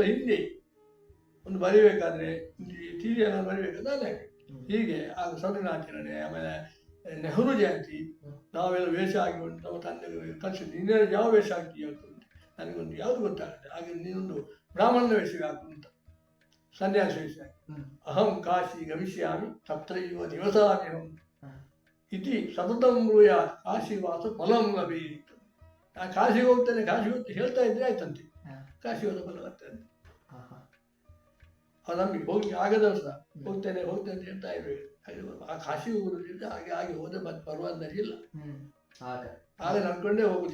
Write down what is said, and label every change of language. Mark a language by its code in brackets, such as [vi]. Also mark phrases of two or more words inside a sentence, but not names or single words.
[kn] ಹಿಂದೆ ಒಂದು ಬರಿಬೇಕಾದ್ರೆ ಟಿ ವಿ ಏನಾದ್ರು ಬರಿಬೇಕಾದ್ರೆ ನಾನೇ. ಹೀಗೆ ಆಗ ಸಂವಿಧಾನಾಚರಣೆ, ಆಮೇಲೆ ನೆಹರು ಜಯಂತಿ, ನಾವೆಲ್ಲ ವೇಷ ಆಗಿ ನಮ್ಮ ತಂದೆ ಕಲಿಸಿದ್ದು. ಇನ್ನೇನು ಯಾವ ವೇಷ ಹಾಕಿ ಅಂತ ನನಗೊಂದು ಯಾವುದು ಗೊತ್ತಾಗುತ್ತೆ. ಹಾಗೆ ನೀನೊಂದು ಬ್ರಾಹ್ಮಣನ ವೇಷ ಹಾಕು ಅಂತ, ಸನ್ಯಾಸ ವೇಷ ಹಾಕಿ. [sa] ಅಹಂ ಕಾಶಿ ಗಮಿಷ್ಯಾಮಿ ತತ್ರೈವ ನಿವಸಾಮ್ಯಹಂ ಇತಿ ಸತತಂ ಬ್ರೂಯಾತ್ ಕಾಶಿವಾಸ ಫಲಂ ಲಭೇತ್. [kn] ನಾನು ಕಾಶಿಗೆ ಹೋಗ್ತೇನೆ, ಕಾಶಿ ಹೋಗ್ತೇನೆ ಹೇಳ್ತಾ ಇದ್ರೆ ಆಯ್ತಂತೆ, ಕಾಶಿ ಹೋದ ಫಲ ಬರ್ತದೆ. ನಮಗೆ ಹೋಗಿ ಆಗದ ಸಹ ಹೋಗ್ತೇನೆ ಅಂತ ಹೇಳ್ತಾ ಇರ್ಬೇಕು. ಆ ಕಾಶಿ ಹೋಗೋದ್ರಿಂದ ಹಾಗೆ ಹೋದ್ರೆ ಮತ್ತೆ ಬರುವಂತ ಇಲ್ಲ. ಆಗ ನನ್ಕೊಂಡೇ ಹೋಗುದು.